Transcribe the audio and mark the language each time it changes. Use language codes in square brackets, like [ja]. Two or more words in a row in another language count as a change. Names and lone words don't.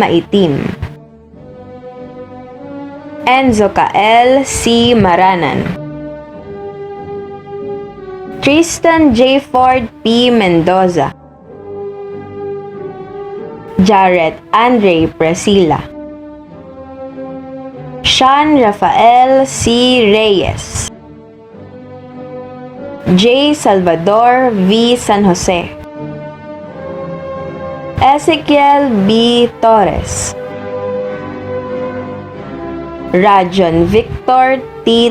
[en] Maitim, Enzo Kael C. Maranan, Tristan J. Ford P. Mendoza, Jared Andre Presila, Sean Rafael C. Reyes, J. Salvador V. San Jose, Ezekiel B. Torres, Rajon Victor T.